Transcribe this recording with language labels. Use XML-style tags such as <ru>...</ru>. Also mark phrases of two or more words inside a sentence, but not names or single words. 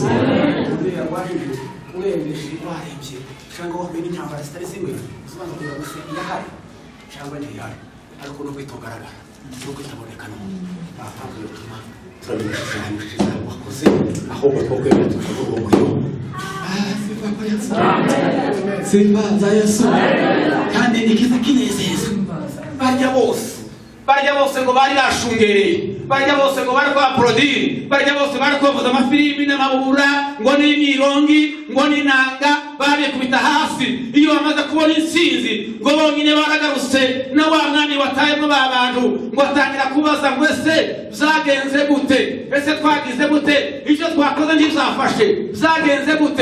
<rn>Uriya wahije urembeshe warembye cyangwa wamenye intambara zitari zimwe, usobanura kugira ngo se irahari cyangwa ntihari, ariko nubwo itogaragara, nubwo itaboneka none, ntabwo yotuma turabishishanya wakoze, ahubwo twebwe tukavuga umuriro.</rn> <sw>Sifa kwa Yesu. Sifa za Yesu.</sw> <rn>Kandi nikiza kinezeza barya bose ngo bari bashungereye, barya bose ngo bari kwa Prodiri, barya bose bari kuvuza amafilimi n'amabura ngo n'imyirongi ngo n'inanga, bari kubita hasi. Iyo bamaze kubona insinzi ngo bonyine baragarutse na wa mwami watayemo ba bantu ngo atangira kubaza ngo ese byagenze gute, ese twagize gute, icyo twakoze ntibizafashe, byagenze gute.</rn>